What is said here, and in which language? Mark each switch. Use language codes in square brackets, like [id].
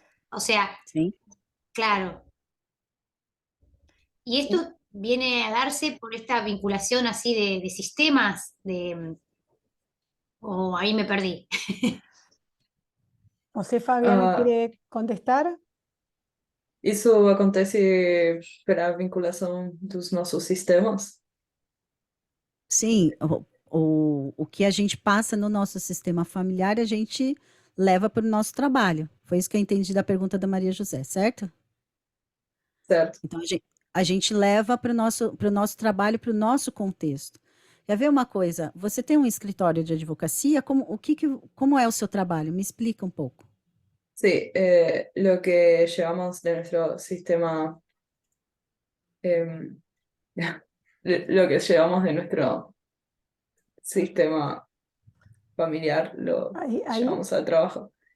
[es] o sea, [pt] sim. claro. [es] Y esto viene a darse por esta vinculación así de sistemas, o ahí me perdí. José Fabiana Ah, quiere contestar. [pt] isso acontece pela vinculação dos nossos sistemas? Sim, o que a gente passa no nosso sistema familiar, a gente leva para o nosso trabalho. Foi isso que eu entendi da pergunta da Maria José, certo? Certo. Então, a gente leva para o nosso trabalho, para o nosso contexto. Quer ver uma coisa? Você tem um escritório de advocacia? Como é o seu trabalho? Me explica um pouco. [es] Sí, lo que llevamos de nuestro sistema, em, lo que llevamos de nuestro sistema familiar, lo Ahí, llevamos al trabajo.